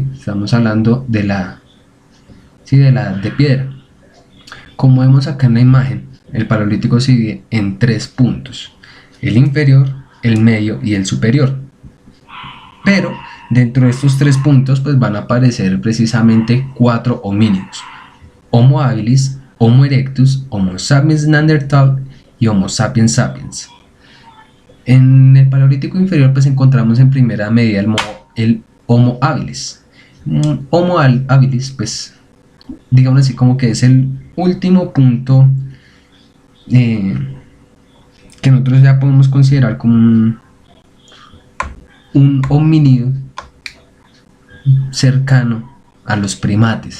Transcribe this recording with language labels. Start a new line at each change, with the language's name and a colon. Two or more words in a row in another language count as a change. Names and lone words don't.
Spanish: Estamos hablando de de piedra. Como vemos acá en la imagen, el paleolítico se divide en tres puntos: el inferior, el medio y el superior. Pero dentro de estos tres puntos pues van a aparecer precisamente cuatro homínidos: Homo habilis, Homo erectus, Homo sapiens neanderthal y Homo sapiens sapiens. En el paleolítico inferior pues encontramos en primera medida el Homo habilis. Homo habilis pues digamos así como que es el último punto que nosotros ya podemos considerar como un homínido cercano a los primates.